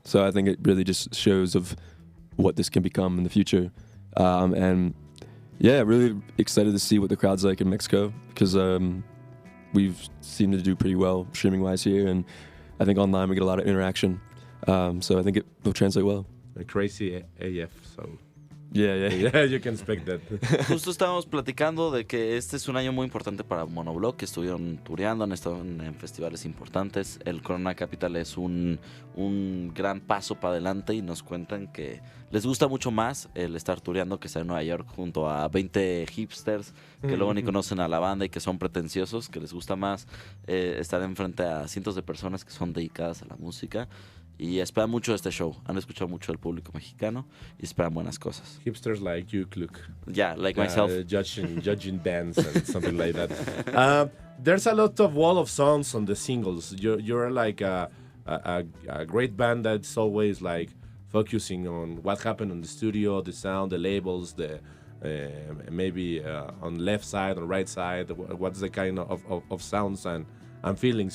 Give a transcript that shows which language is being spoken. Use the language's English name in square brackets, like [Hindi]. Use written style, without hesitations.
[English] So I think it really just shows of what this can become in the future. And yeah, really excited to see what the crowd's like in Mexico, because we've seemed to do pretty well streaming wise here, and I think online we get a lot of interaction. So I think it will translate well. Crazy AF, so Yeah, you can expect that. [Spanish] Justo estábamos platicando de que este es un año muy importante para Monobloc, que estuvieron tureando, han estado en festivales importantes. El Corona Capital es un gran paso para adelante, y nos cuentan que les gusta mucho más el estar tureando que estar en Nueva York junto a 20 hipsters que luego ni conocen a la banda y que son pretenciosos, que les gusta más estar enfrente a cientos de personas que son dedicadas a la música. Y esperan mucho de este show. Han escuchado mucho del público mexicano y esperan buenas cosas. [English] Hipsters like you, Kluk. Yeah, like myself. Judging bands and something like that. There's a lot of wall of songs on the singles. You're like a great band that's always like focusing on what happened on the studio, the sound, the labels, the maybe on left side, on right side, what's the kind of sounds and feelings.